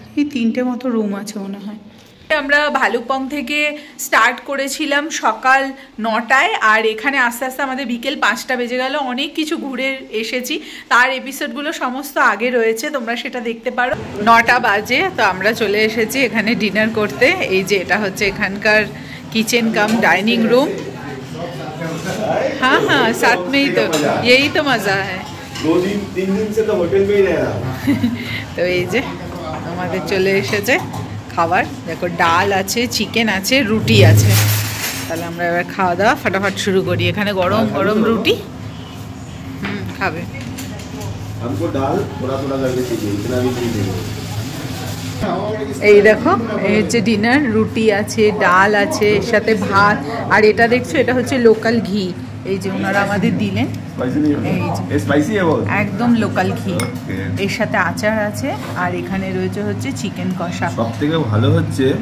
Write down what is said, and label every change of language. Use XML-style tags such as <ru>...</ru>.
<bn>এই 3টে মতো রুম আছে মনে হয়। আমরা ভালুকপং থেকে স্টার্ট করেছিলাম সকাল 9টায়, আর এখানে আস্তে আস্তে আমাদের বিকেল 5টা বেজে গেল। অনেক কিছু ঘুরে এসেছি, তার এপিসোডগুলো সমস্ত আগে রয়েছে, তোমরা সেটা দেখতে পারো। 9টা বাজে, তো আমরা চলে এসেছি এখানে ডিনার করতে। এই যে এটা হচ্ছে এখানকার কিচেন কাম ডাइनिंग रूम।</bn> <hi>हाँ हाँ, साथ में ही तो यही तो मज़ा है। 2-3 दिन से तो होटल में ही रह रहा।</hi> <bn>তো এই যে আমাদের চলে এসেছে খাবার। দেখো ডাল আছে, চিকেন আছে, রুটি আছে। তাহলে আমরা এবার খাওয়া দাওয়া ফটাফট শুরু করি। এখানে গরম গরম রুটি। খাবে?</bn> <hi>हमको दाल थोड़ा-थोड़ा करके चाहिए, इतना भी नहीं चाहिए।</hi> <bn>এই দেখো, এই হচ্ছে ডিনার। রুটি আছে, ডাল আছে, এর সাথে ভাত, আর এটা দেখছো এটা হচ্ছে লোকাল ঘি। এই যে ওনারা আমাদের দিলেন স্পাইসি একদম লোকাল ঘি, এর সাথে আচার আছে, আর এখানে রয়েছে হচ্ছে চিকেন কষা। সব থেকে ভালো হচ্ছে</bn>